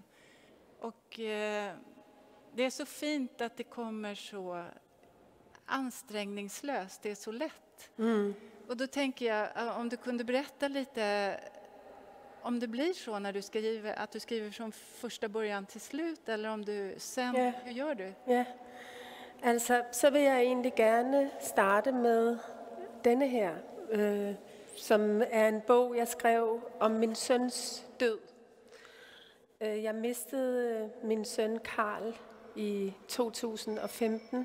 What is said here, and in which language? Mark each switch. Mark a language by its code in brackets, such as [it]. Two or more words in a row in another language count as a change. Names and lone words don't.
[sv] Och det är så fint att det kommer så ansträngningslöst, det är så lätt. Och då tänker jag, om du kunde berätta lite om det blir så när du skriver, att du skriver från första början till slut, eller om du sen, hur gör du? [da] Ja, altså så vil jeg egentlig gerne starte med denne her, som er en bog, jeg skrev om min søns død. Jeg mistede min søn Karl i 2015.